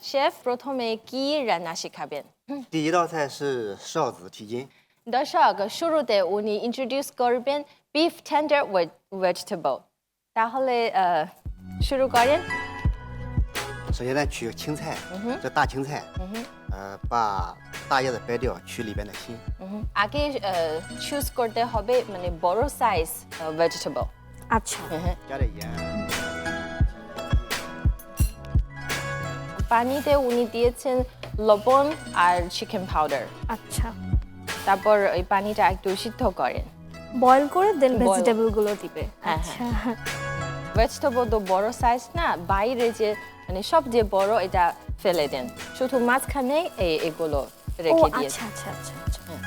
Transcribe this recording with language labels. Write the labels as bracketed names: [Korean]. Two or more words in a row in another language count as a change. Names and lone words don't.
[Bangla] শেফ প্রথমে কি রান্না শেখাবেন [Chinese] 第一道菜是臊子蹄筋， [Bangla] দর্শক শুরুতে উনি ইন্ট্রোডিউস করবেন [English] beef tender with vegetable [Bangla] তাহলে শুরু করেন [Chinese] 首先呢取青菜，这大青菜，把大叶子掰掉，取里边的心。 [Bangla] আগে চুজ করতে হবে মানে বড় [English] size vegetable [Bangla] আচ্ছা [Chinese] 加点盐， [Bangla] পানিতে উনি দিয়েছেন লবণ আর [English] chicken powder [Bangla] আচ্ছা তারপর ওই পানিটা একটু সিদ্ধ করেন বয়েল করে দেন [English] Boil. [Bangla] ভেজিটেবল গুলো দিবে হ্যাঁ, আচ্ছা ভেজিটেবল তো বড় সাইজ না বাইরে যে মানে সব যে বড় এটা ফেলে দেন শুধু মাঝখানে এগুলো ও রেখে দিয়ে আচ্ছা আচ্ছা আচ্ছা আচ্ছা।